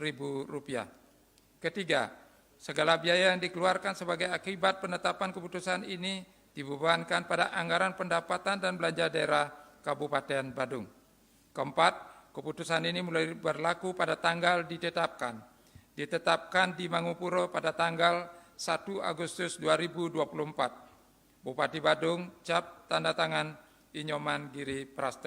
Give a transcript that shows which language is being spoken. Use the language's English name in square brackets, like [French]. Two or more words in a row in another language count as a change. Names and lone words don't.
[Indonesian] Ketiga, segala biaya yang dikeluarkan sebagai akibat penetapan keputusan ini dibebankan pada anggaran pendapatan dan belanja daerah Kabupaten Badung. Keempat, keputusan ini mulai berlaku pada tanggal ditetapkan di Mangupuro pada tanggal 1 Agustus 2024. Bupati Badung, cap tanda tangan Inyoman Giri Prasto.